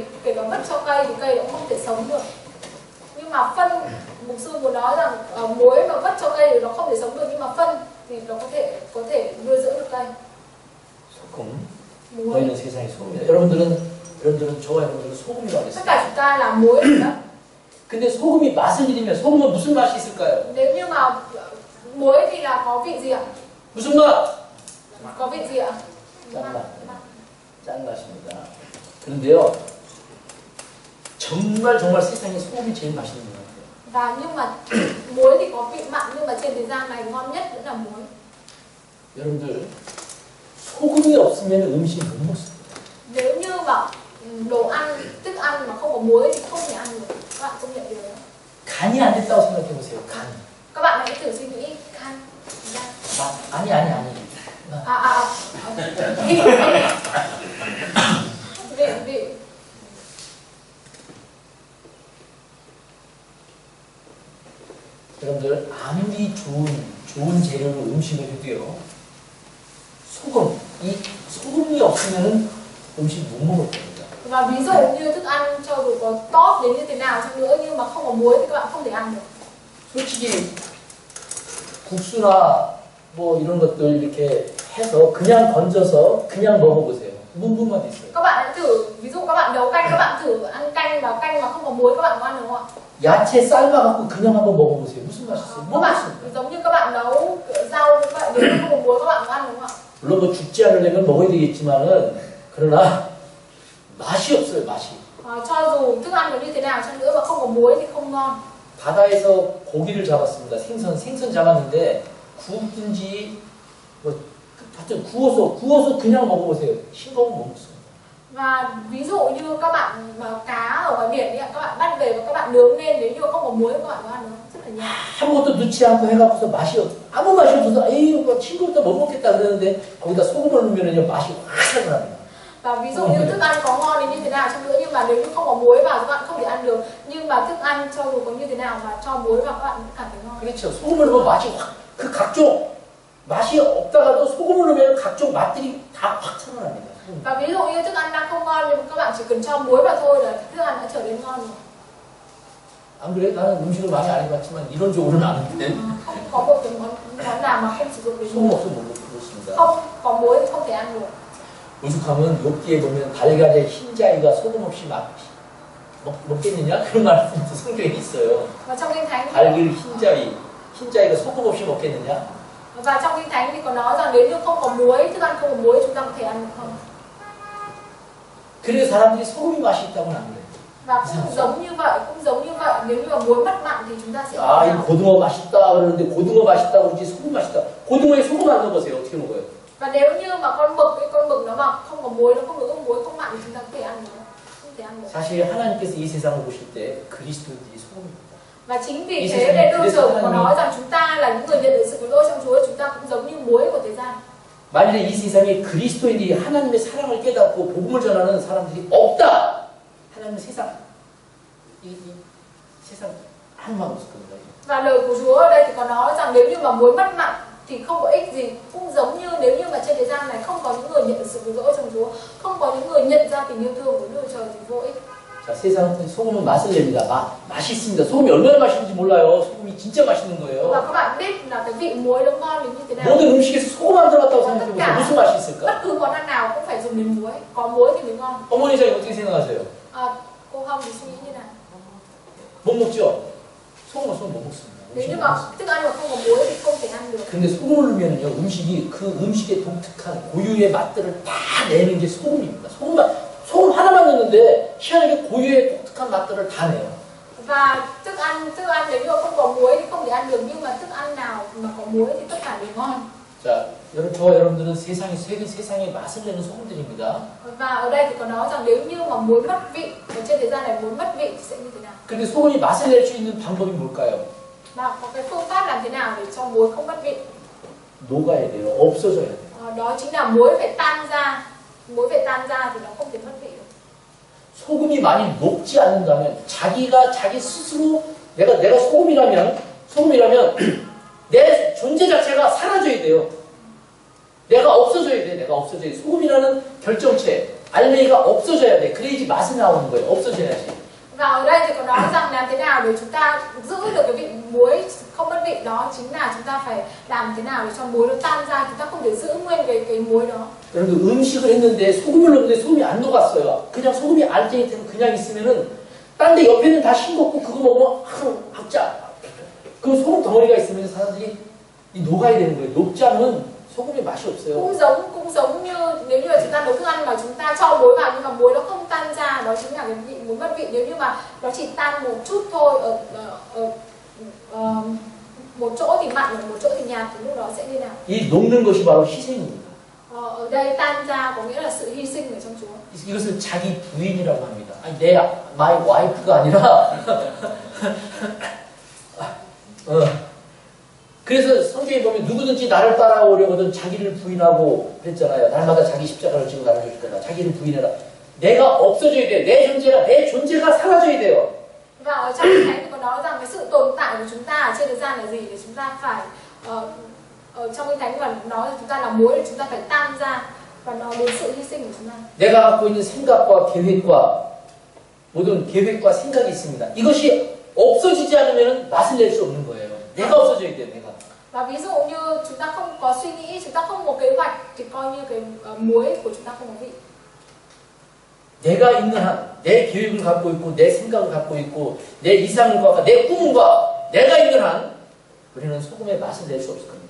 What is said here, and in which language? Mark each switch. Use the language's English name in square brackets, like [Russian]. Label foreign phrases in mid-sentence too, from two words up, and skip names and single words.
[Vietnamese] Kể cả mất cho cây thì cây cũng không thể sống được. Nhưng mà phân, mục sư muốn nói rằng muối mà mất cho cây thì nó không thể sống được, nhưng mà phân thì nó có thể nuôi dưỡng được cây. [Korean] 소금. 너희는 세상의 소금이다. 여러분들은 저와 여러분들은 소금이라고 [Vietnamese] Tất [Korean] 했어요. [Vietnamese] cả chúng ta là muối của đất. [Korean] 근데 소금이 맛을 잃으면 소금은 무슨 맛이 있을까요? [Vietnamese] Nếu như mà muối thì là có vị gì ạ? [Korean] 무슨 맛? [Vietnamese] Có vị gì ạ? [Korean] 짠 맛입니다. 그런데요, 정말 세상에 소금이 제일 맛있는 것 같아요. [Vietnamese] Và nhưng mà muối thì có vị mặn, nhưng mà trên thế gian này ngon nhất vẫn là muối. [Korean] 여러분들 소금이 없으면 음식 못 먹습니다. [Vietnamese] Nếu như mà đồ ăn, thức ăn mà không có muối thì không thể ăn được. Các bạn công nhận điều đó. [Korean] 간이 안 됐다고 생각해 보세요. 간. [Vietnamese] Các bạn hãy thử suy nghĩ gan. [Korean] 아니. [Vietnamese] vị. [Korean] 여러분들 아무리 좋은 재료로 음식을 해도요. 소금이 없으면 음식 못 먹을 겁니다. [Vietnamese] Và ví dụ như thức ăn cho dù có tốt đến như thế nào chăng nữa nhưng mà không có muối thì các bạn không thể ăn được. [Korean] 솔직히 국수나 뭐 이런 것들 이렇게 해서 그냥 건져서 그냥 먹어보세요. 문분만 있어요. [Vietnamese] Các bạn hãy thử, ví dụ các bạn nấu canh, các bạn thử ăn canh mà không có muối các bạn có ăn được không ạ? [Korean] 야채 삶아갖고 그냥 한번 먹어보세요. 무슨 맛이 있어요? [Vietnamese] Các bạn giống như các bạn nấu rau các bạn nếu không có muối các bạn có ăn được không ạ? [Korean] 물론 뭐 죽지 않으려면 먹어야 되겠지만은 그러나 맛이 없어요. 맛이. [Vietnamese] Cho dù thức ăn có như thế nào chăng nữa mà không có muối thì không ngon. [Korean] 바다에서 고기를 잡았습니다. 생선 잡았는데 굽든지 뭐 하여튼 구워서 그냥 먹어보세요. 싱거우면 못 먹습니다. [Vietnamese] Và ví dụ như các bạn mà cá ở ngoài biển ấy, các bạn bắt về và các bạn nướng lên, nếu như không có muối các bạn có ăn được không? Rất là nhạt. [Korean] 아무것도 넣지 않고 해갖고서 아무 맛이 없어서 에이 뭐 싱겁다 못 먹겠다 그러는데 거기다 소금을 넣으면은요 맛이 확 살아납니다. [Vietnamese] Và ví dụ như thức ăn có ngon đến như thế nào chăng nữa nhưng mà nếu như không có muối vào các bạn không thể ăn được. Nhưng mà thức ăn cho dù có như thế nào mà cho muối vào các bạn cũng cảm thấy ngon. [Korean] 그렇죠. 소금을 넣으면 맛이 그 각종 맛이 없다가도 소금을 넣으면 각종 맛들이 다 확 살아납니다. [Vietnamese] Và ví dụ như thức ăn đang không ngon nhưng các bạn chỉ cần cho muối vào thôi là thức ăn đã trở nên ngon rồi. [Korean] 안 그래? 나는 음식을 많이 안 해봤지만 이론적으로는 아는데. [Vietnamese] Không có một cái món nào mà không sử dụng đến [Korean] 소금 [Vietnamese] muối. [Korean] 없으면 못 먹습니다. [Vietnamese] Không có muối thì không thể ăn được. [Korean] 오죽하면 욥기에 보면 달걀의 흰자위가 소금 없이 먹겠느냐? 그런 말씀도 성경에 있어요. [Vietnamese] Và trong Kinh Thánh [Korean] 달걀 흰자위. 흰자이가 소금 없이 먹겠느냐? [Vietnamese] Và trong Kinh Thánh thì có nói rằng nếu như không có muối, thức ăn không có muối chúng ta có thể ăn được không? [Korean] 그래서 사람들이 소금이 맛이 있다고는 안 그래요. [Vietnamese] Và cũng giống như vậy, nếu như mà muối mất mặn thì chúng ta sẽ [Korean] 아, 이 고등어 맛있다 그러는데 고등어 맛있다 그러지 소금 맛있다. 고등어에 소금 안 넣어보세요. 어떻게 먹어요? [Vietnamese] Và nếu như mà con mực nó mà không có muối, nó không được muối không mặn thì chúng ta có thể ăn được không thể ăn được. [Korean] 사실 하나님께서 이 세상을 보실 때 그리스도인들이 소금입니다. [Vietnamese] Và chính vì thế nên đương trường có nói rằng chúng ta là những người nhận được sự cứu rỗi trong Chúa, chúng ta cũng giống như muối của thế gian. [Korean] 만일에 이 세상에 그리스도인들이 하나님의 사랑을 깨닫고 복음을 전하는 사람들이 없다. 하나님은 세상 세상 아무 말 없을 겁니다. [Vietnamese] Và lời của Chúa ở đây thì có nói rằng nếu như mà muối mất mặn thì không có ích gì, cũng giống như nếu như mà trên thế gian này không có những người nhận được sự cứu rỗi trong Chúa, không có những người nhận ra tình yêu thương của Đức Chúa Trời thì vô ích. [Korean] 자, 세상 소금은 맛을 냅니다. 맛있습니다. 소금이 얼마나 맛있는지 몰라요. 소금이 진짜 맛있는 거예요. [Vietnamese] Và các bạn biết là cái vị muối nó ngon đến như thế nào. [Korean] 모든 음식에서 소금 안 들어갔다고 생각해보세요. 무슨 맛이 있을까? [Vietnamese] Bất cứ món ăn nào cũng phải dùng đến muối, có muối thì mới ngon. [Korean] 어머니 자 어떻게 생각하세요? [Vietnamese] Cô Hồng thì suy nghĩ như nào? [Korean] 못 먹죠? 소금 없으면 못 먹습니다. [Vietnamese] Nếu như mà thức ăn mà không có muối thì không thể ăn được. [Korean] 근데 소금을 넣으면요 음식이 그 음식의 독특한 고유의 맛들을 다 내는 게 소금입니다. 소금 하나만 넣는데 희한하게 고유의 독특한 맛들을 다 내요. [Vietnamese] Và thức ăn nếu như không có muối thì không thể ăn được, nhưng mà thức ăn nào mà có muối thì tất cả đều ngon. [Korean] 자, 저와 여러분들은 세상의 맛을 내는 소금들입니다. [Vietnamese] Và ở đây thì có nói rằng nếu như mà muối mất vị, ở trên thế gian này muối mất vị thì sẽ như thế nào? [Korean] 근데 소금이 맛을 낼 수 있는 방법이 뭘까요? [Vietnamese] Và có cái phương pháp làm thế nào để cho muối không mất vị? [Korean] 녹아야 돼요. 없어져야 돼요. [Vietnamese] Đó chính là muối phải tan ra. Muối phải tan ra thì nó không thể mất vị được. [Korean] 소금이 많이 녹지 않는다면 자기 스스로 내가 소금이라면 내 존재 자체가 사라져야 돼요. 내가 없어져야 돼. 소금이라는 결정체, 알맹이가 없어져야 돼. 그래야지 맛이 나오는 거예요. 없어져야지. [Vietnamese] Và ở đây thì có nói rằng làm thế nào để chúng ta giữ được cái vị muối không mất vị, đó chính là chúng ta phải làm thế nào để cho muối nó tan ra, chúng ta không thể giữ nguyên cái muối đó. [Korean] 여러분들 음식을 했는데 소금을 넣었는데 소금이 안 녹았어요. 그냥 소금이 알갱이처럼 그냥 있으면은 딴 데 옆에는 다 싱겁고 그거 먹으면 학자. 그 소금 덩어리가 있으면 사람들이 녹아야 되는 거예요. 녹지 않으면 소금이 맛이 없어요. [Vietnamese] Cũng giống như nếu như là chúng ta nấu thức ăn mà chúng ta cho muối vào nhưng mà muối nó không tan ra, đó chính là cái vị muối mất vị. Nếu như mà nó chỉ tan một chút thôi, ở một chỗ thì mặn, ở một chỗ thì nhạt thì lúc đó sẽ như nào? [Korean] 이 녹는 것이 바로 희생입니다. [Vietnamese] Ở đây tan ra có nghĩa là sự hy sinh ở trong Chúa. [Korean] 이것을 자기 부인이라고 합니다. 아니 [English] my wife [Korean] 가 아니라 그래서 성경에 보면 누구든지 나를 따라오려거든 자기를 부인하고 그랬잖아요. 날마다 자기 십자가를 지고 나를 줄 거다. 자기를 부인해라. 내가 없어져야 돼. 내 존재가 사라져야 돼요. [Vietnamese] Và ở trong Kinh Thánh thì có nói rằng cái sự tồn tại của chúng ta ở trên thế gian là gì, để chúng ta phải ở trong Kinh Thánh và nói chúng ta là muối để chúng ta phải tan ra và nói đến sự hy sinh của chúng ta. [Korean] 내가 갖고 있는 생각과 계획과 모든 계획과 생각이 있습니다. 이것이 없어지지 않으면 맛을 낼 수 없는 거예요. 내가 없어져야 돼요. 내가. [Vietnamese] Và ví dụ như chúng ta không có suy nghĩ, chúng ta không có kế hoạch thì coi như cái muối của chúng ta không có vị. [Korean] 내가 있는 한, 내 계획을 갖고 있고, 내 생각을 갖고 있고, 내 이상을 갖고, 내 꿈과 내가 있는 한, 우리는 소금의 맛을 낼 수 없을 겁니다.